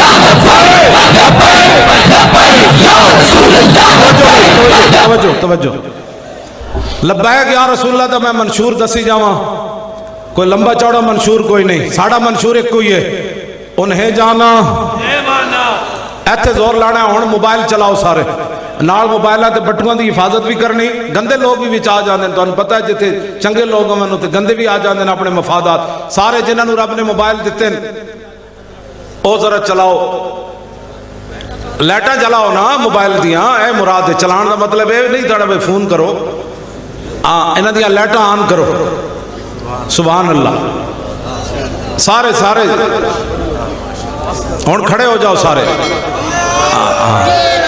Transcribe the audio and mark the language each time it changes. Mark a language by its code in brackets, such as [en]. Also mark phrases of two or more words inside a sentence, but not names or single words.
[pa] اللہ توجہ [ar] لبیک یا رسول اللہ [pa] تو میں منشور دسی جاواں کوئی لمبا چوڑا منشور کوئی نہیں ساڑا منشور ایک کوئی ہے انہیں جانا ایتھے زور لانا ہے ہن موبائل چلاؤ سارے نال موبائلہ تے بٹوان دی حفاظت بھی کرنی گندے لوگ بھی وچ آ جاندے تو انہوں پتہ ہے جتے چنگے لوگ ہوں تے گندے بھی آ جاندے اپنے مفادات سارے جنہاں نوں رب نے موبائل دیتے او ذرا چلاؤ لیٹا جلاؤ نا موبائل دیاں اے مراد ہے چلان دا مطلب ہے نہیں تھوڑا بے فون کرو انہاں دیاں لیٹا آن کرو [ar] سبحان اللہ [pa] سارے ہن کھڑے ہو جاؤ سارے